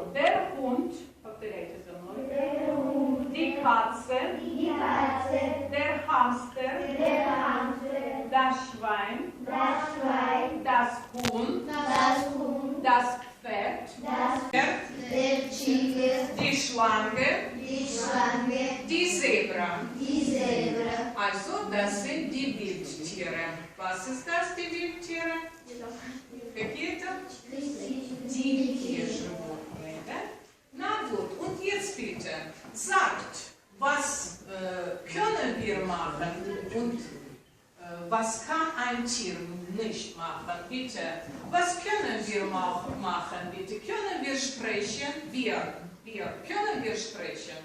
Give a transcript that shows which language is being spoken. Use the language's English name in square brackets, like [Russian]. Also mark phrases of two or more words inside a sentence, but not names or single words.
[German] Der Hund, die Katze, der Hamster, das Schwein, das Huhn, das Pferd, die Schlange, die Zebra. Also, das sind die Wildtiere. Was ist das, die Wildtiere? [Russian] Какие-то? Дикие животные, да? [German] Na gut, und jetzt bitte, sagt, was können wir machen und was kann ein Tier nicht machen? Bitte, was können wir machen? Bitte, können wir sprechen? Wir, können wir sprechen?